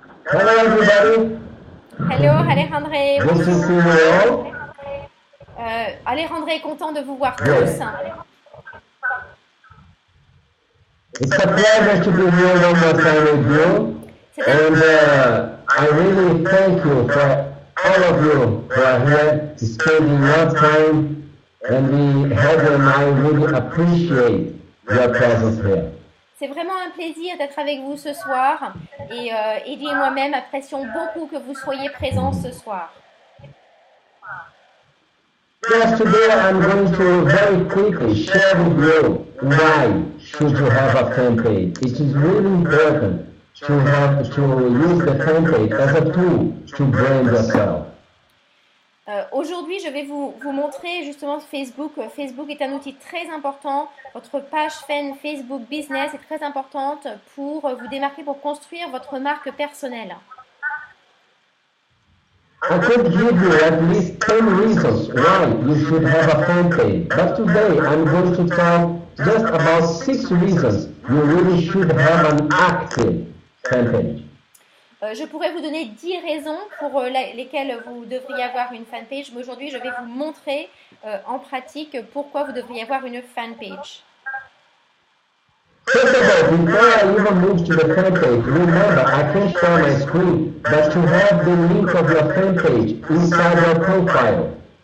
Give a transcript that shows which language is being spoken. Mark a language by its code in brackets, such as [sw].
[en] Hello everybody. Hello Alejandre. Good to see you all. [fr] Alejandre est content de vous voir [en] Good. [fr] tous. [en] It's a pleasure to be here one more time with you. And I really thank you for all of you who are here spending your time. And we, Heather and I, really appreciate your presence here. [fr] C'est vraiment un plaisir d'être avec vous ce soir. Et Eddie et moi-même apprécions beaucoup que vous soyez présents ce soir. [en] Yes, today I'm going to very quickly share with you why should you have a fan page. It is really important to use the fan page as a tool to brand yourself. [fr] Aujourd'hui, je vais vous montrer justement Facebook. Facebook est un outil très important. Votre page fan Facebook Business est très importante pour vous démarquer, pour construire votre marque personnelle. [en] I could give you at least 10 reasons why you should have a fan page, but today I'm going to talk just about 6 reasons you really should have an active fan page. [fr] Je pourrais vous donner 10 raisons pour lesquelles vous devriez avoir une fanpage, mais aujourd'hui je vais vous montrer en pratique pourquoi vous devriez avoir une fanpage. [en] First of all, before I even move to the fan page, remember I can share my screen, but to have the link of your fan page inside your profile.